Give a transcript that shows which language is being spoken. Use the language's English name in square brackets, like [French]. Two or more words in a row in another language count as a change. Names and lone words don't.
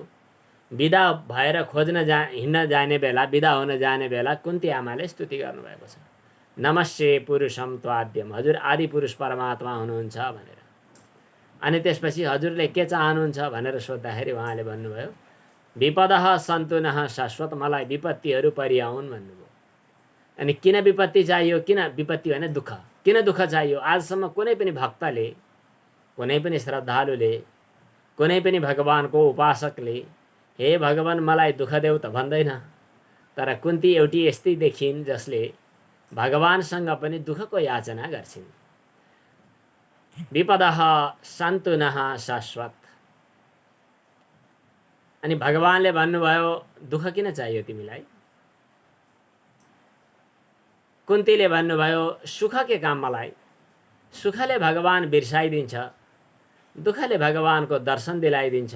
[Nepali] बिदा भएर हिँड्न जाने बेला, बिदा हुन जाने बेला कुन्ती आमाले स्तुति गर्नुभएको छ, [Sanskrit] नमस्ते पुरुषम त्वाद्यम, [Nepali] हजुर आदि पुरुष परमात्मा हुनुहुन्छ भनेर। अनि त्यसपछि हजुरले के चाहनुहुन्छ भनेर सोद्धाखेरि उहाँले भन्नुभयो, [Sanskrit] विपदः सन्तु नः शाश्वत, [Nepali] मलाई विपत्तिहरू परिआउन् भन्नुभयो। अनि किन विपत्ति चाहियो? किन विपत्ति भने दुःख, किन दुःख चाहियो? आजसम्म कुनै पनि भक्तले, कुनै पनि श्रद्धालुले, कुनै पनि भगवानको उपासकले हे भगवान मलाई दुःख देऊ त भन्दैन। तर कुन्ती एउटी यस्तै देखिन् जसले भगवानसँग पनि दुःखको याचना गर्छिन्। [Sanskrit] विपदः सन्तु नः शाश्वत। [Nepali] अनि भगवानले भन्नुभयो दुःख किन चाहियो तिमीलाई? कुन्तीले भन्नुभयो सुख के काम मलाई? सुखले भगवान बिर्साइदिन्छ, दुःखले भगवानको दर्शन दिलाइदिन्छ।